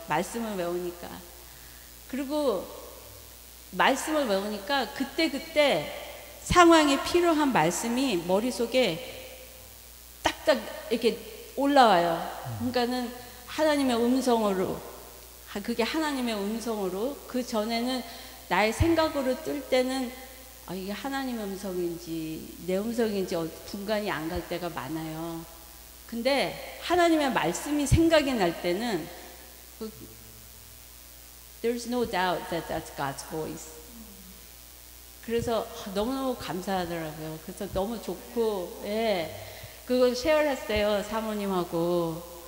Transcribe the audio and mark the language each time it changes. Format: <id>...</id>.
<ko>말씀을 외우니까. 그리고 말씀을 외우니까 그때그때 상황에 필요한 말씀이 머릿속에 딱딱 이렇게 올라와요. 그러니까는 하나님의 음성으로, 그게 하나님의 음성으로, 그 전에는 나의 생각으로 뜰 때는 이게 하나님의 음성인지 내 음성인지 분간이 안 갈 때가 많아요. 근데 하나님의 말씀이 생각이 날 때는</ko> <en>There's no doubt that that's God's voice.</en> <ko>그래서 너무너무 감사하더라고요. 그래서 너무 좋고, 그걸 쉐어했어요, 사모님하고.</ko>